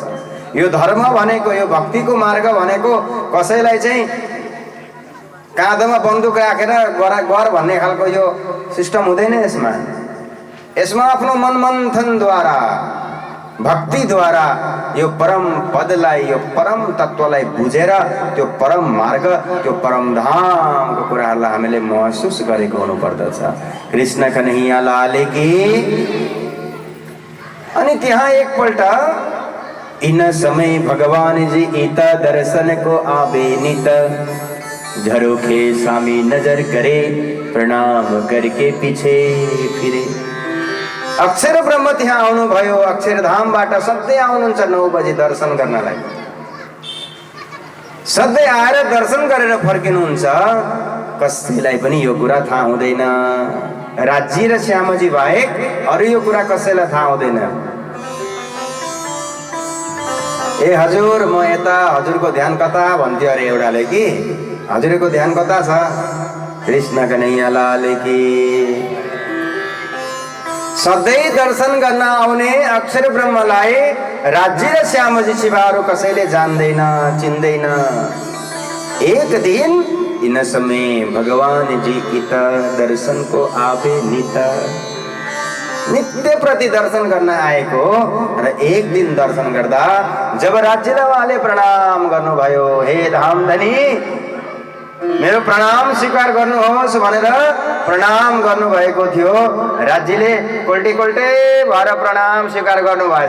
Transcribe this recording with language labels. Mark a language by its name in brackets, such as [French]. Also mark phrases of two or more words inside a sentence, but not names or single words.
[Nepali] यो धर्म भनेको, यो भक्तिको मार्ग भनेको कसैलाई चाहिँ काँधमा बन्दुक राखेर गर भन्ने खालको यो सिस्टम हुँदैन। यसमा आफ्नो मनमन्थनद्वारा भक्तिद्वारा यो परम पदलाई, यो परम तत्त्वलाई बुझेर त्यो परम मार्ग, त्यो परम धामको कुराहरूलाई हामीले महसुस गरेको हुनुपर्दछ। [Hindi] कृष्ण कन्हैया लाल की। [Nepali] अनि त्यहाँ एकपल्ट [Hindi] इन समय भगवान जी ईता दर्शन को आवे नित, झरोखे सामी नजर करे, प्रणाम करके पीछे फिरे। [Nepali] अक्षर ब्रह्म त्यहाँ आउनुभयो, अक्षरधामबाट सधैँ आउनुहुन्छ 9 बजे दर्शन गर्नलाई। सधैँ आएर दर्शन गरेर फर्किनुहुन्छ। कसैलाई पनि यो कुरा थाहा हुँदैन, राज्य र श्यामजी बाहेक अरू यो कुरा कसैलाई थाहा हुँदैन। ए हजुर म यता, हजुरको ध्यान कता भन्थ्यो अरे एउटाले कि हजुरको ध्यान कता छ? [Hindi] कृष्ण कन्हैया लाल की। [Nepali] सधैँ दर्शन गर्न आउने अक्षर ब्रह्मलाई राज्य र श्यामजी शिवाहरू कसैले जान्दैन, चिन्दैन। एक दिन [Hindi] इन समय भगवान जी इत दर्शन को आवे नित, [Nepali] नित्य प्रति दर्शन गर्न आएको र एक दिन दर्शन गर्दा जब राज्यले उहाँले प्रणाम गर्नुभयो, हे धामधनी मेरो प्रणाम स्वीकार गर्नुहोस् भनेर प्रणाम गर्नुभएको थियो। राज्यले कोल्टे कोल्टे भएर प्रणाम स्वीकार गर्नुभएछ।